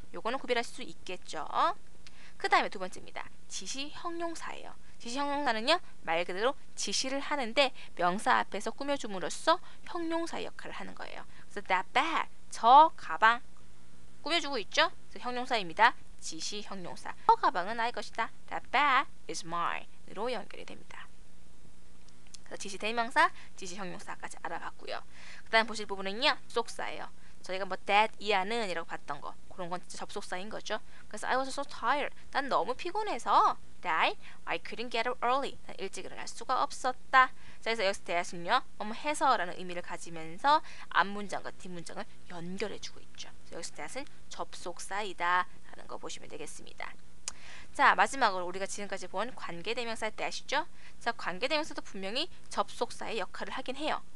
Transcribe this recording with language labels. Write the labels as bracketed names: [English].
[Korean] 요거는 구별하실 수 있겠죠. 그 다음에 두 번째입니다. 지시형용사예요. 지시형용사는요 말 그대로 지시를 하는데 명사 앞에서 꾸며줌으로써 형용사의 역할을 하는 거예요. 그래서 [English] that bag, [Korean] 저 가방 꾸며주고 있죠. 그래서 형용사입니다. 지시형용사. 저 가방은 나의 것이다. [English] That bag is mine으로 [Korean] 연결이 됩니다. 그래서 지시대명사, 지시형용사까지 알아봤고요. 그 다음 보실 부분은요 접속사예요. 저희가 뭐 that, 이하는 이라고 봤던 거 그런 건 진짜 접속사인 거죠. [English] 그래서 I was so tired. [Korean] 난 너무 피곤해서 [English] that I couldn't get up early. [Korean] 난 일찍 일어날 수가 없었다. 자, 그래서 여기서 that은요 뭐뭐 해서라는 의미를 가지면서 앞문장과 뒷문장을 연결해주고 있죠. 그래서 여기서 that은 접속사이다 라는 거 보시면 되겠습니다. 자, 마지막으로 우리가 지금까지 본 관계대명사의 that이죠. 자, 관계대명사도 분명히 접속사의 역할을 하긴 해요.